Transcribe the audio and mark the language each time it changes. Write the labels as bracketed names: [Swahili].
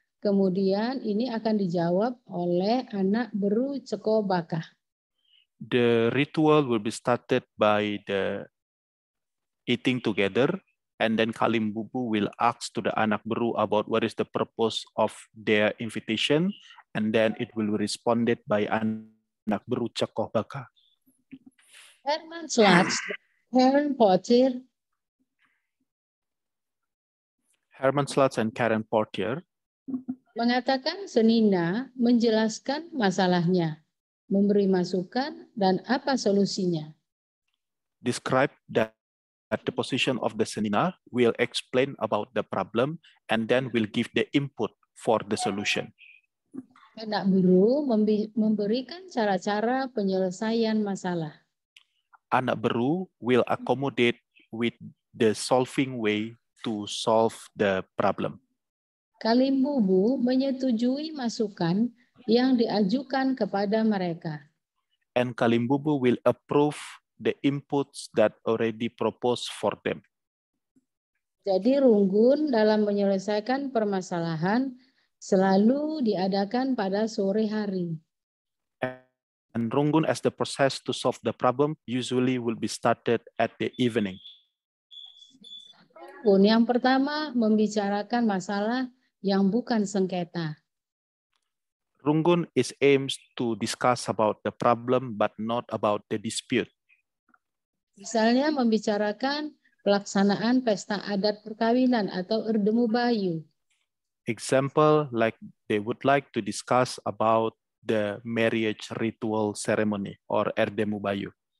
[Indonesian] Kemudian ini akan dijawab oleh anak beru Ceko Bakah. [English] The ritual will be started by the eating together, and then Kalimbubu will ask to the anak beru about what is the purpose of their invitation, and then it will be responded by anak beru Ceko Bakah. [Indonesian] Herman Slats, Karen Portier, [English] Herman Slats and Karen Portier [Indonesian] mengatakan Senina menjelaskan masalahnya, memberi masukan, dan apa solusinya. [English] describe that the position of the Senina will explain about the problem and then will give the input for the solution. [Indonesian] Anak beru memberikan cara-cara penyelesaian masalah. [English] Anak beru will accommodate with the solving way to solve the problem. [Indonesian] Kalimbubu menyetujui masukan yang diajukan kepada mereka. [English] And Kalimbubu will approve the inputs that already proposed for them. [Indonesian] Jadi Runggun dalam menyelesaikan permasalahan selalu diadakan pada sore hari. [English] And Runggun as the process to solve the problem usually will be started at the evening. [Indonesian] Runggun yang pertama membicarakan masalah yang bukan sengketa. [English] Runggun is aims to discuss about the problem but not about the dispute. [Indonesian] Misalnya membicarakan pelaksanaan pesta adat perkawinan atau Erdemu Bayu. [English] Example, like they would like to discuss about the marriage ritual ceremony or Erdemu Bayu.